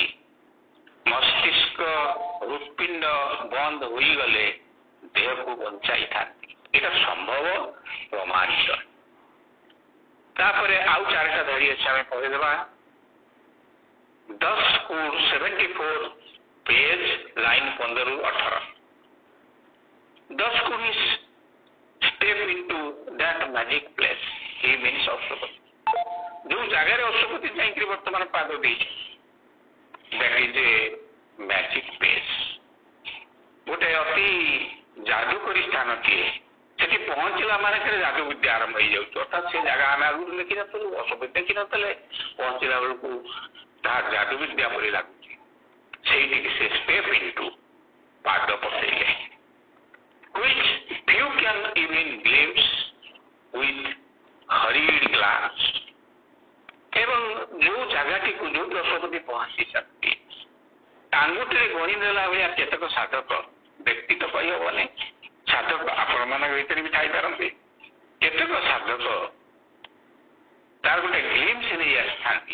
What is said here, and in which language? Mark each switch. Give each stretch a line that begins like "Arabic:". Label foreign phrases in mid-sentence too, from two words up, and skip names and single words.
Odia: ମସ୍ତିଷ୍କ ହୃତ୍ପିଣ୍ଡ ବନ୍ଦ ହୋଇଗଲେ ଦେହକୁ ବଞ୍ଚାଇଥାନ୍ତି। ଏଇଟା ସମ୍ଭବ, ପ୍ରମାଣିତ। ତାପରେ ଆଉ 4ଟା ଧାଡ଼ି ଅଛି, ଆମେ ପଢ଼ିଦେବା। 10:74 ପେଜ, ଲାଇନ୍ 15ରୁ 18।
English: 10 step into that magic place. He means
Odia: ଅଶ୍ୱପତି। ଯୋଉ ଜାଗାରେ ଅଶ୍ୱପତି ଯାଇକିରି ବର୍ତ୍ତମାନ ପାଦ ଦେଇଛି,
English: that is a magic place,
Odia: ଗୋଟେ ଅତି ଯାଦୁକରୀ ସ୍ଥାନଟିଏ। ସେଠି ପହଞ୍ଚିଲା ମାନେକରେ ଯାଦୁ ବିଦ୍ୟା ଆରମ୍ଭ ହେଇଯାଉଛି। ଅର୍ଥାତ୍ ସେ ଜାଗା ଆମେ ଆଗରୁ ଦେଖିନଥିଲୁ, ଅଶ୍ୱପତି ଦେଖିନଥିଲେ, ପହଞ୍ଚିଲା ବେଳକୁ ତାହା ଯାଦୁ ବିଦ୍ୟା ପରି ଲାଗୁଛି। ସେଇଠିକି ସେ
English: step into
Odia: ପାଦ ପକେଇଲେ।
English: which few can even glimpse with hurried glance।
Odia: ଏବଂ ଯୋଉ ଜାଗାଟିକୁ ଯୋଉ ଅଶ୍ୱପତି ପହଞ୍ଚିଛନ୍ତି, ଆଙ୍ଗୁଠିରେ ଗଣି ଦେଲା ଭଳିଆ କେତେକ ସାଧକ, ବ୍ୟକ୍ତି ତ କହିହବନି, ସାଧକ ଆପଣମାନଙ୍କ ଭିତରେ ବି ଥାଇପାରନ୍ତି, କେତେକ ସାଧକ ତାର ଗୋଟେ ଗ୍ଲିମ୍ସ ନେଇ ଆସିଥାନ୍ତି।